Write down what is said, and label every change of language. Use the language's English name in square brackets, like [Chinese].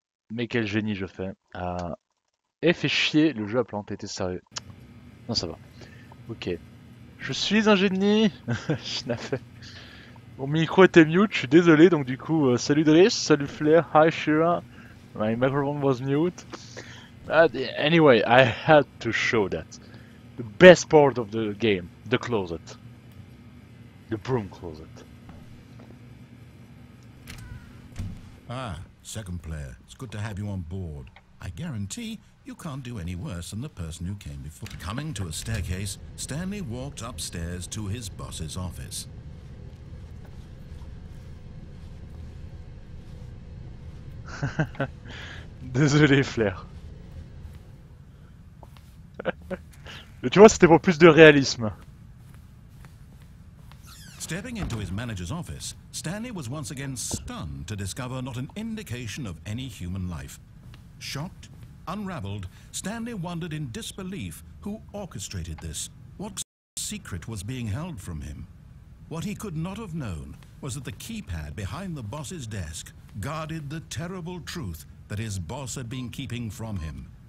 [French] Mais quel génie je fais. Ah... Et fait chier, le jeu a planté, t'es sérieux. Non, ça va. Ok. Je suis un génie. Je n'avais... Mon micro était mute, je suis désolé, donc du coup, salut Driss, salut Flair, [English] hi Shira. My microphone was mute. Anyway, I had to show that. The best part of the game, the closet. The broom closet. Ah, second player. It's good to have you on board. I guarantee you can't do any worse than the person who came before. Coming to a staircase, Stanley walked upstairs to his boss's office. [French] Désolé Flair. Mais tu vois, c'était pour plus de réalisme. [English] Stepping into his manager's office, Stanley was once again stunned to discover not an indication of any human life. Shocked, unraveled, Stanley wondered in disbelief who orchestrated this. What secret was being held from him? What he could not have known was that the keypad behind the boss's desk guarded the terrible truth that his boss had been keeping from him.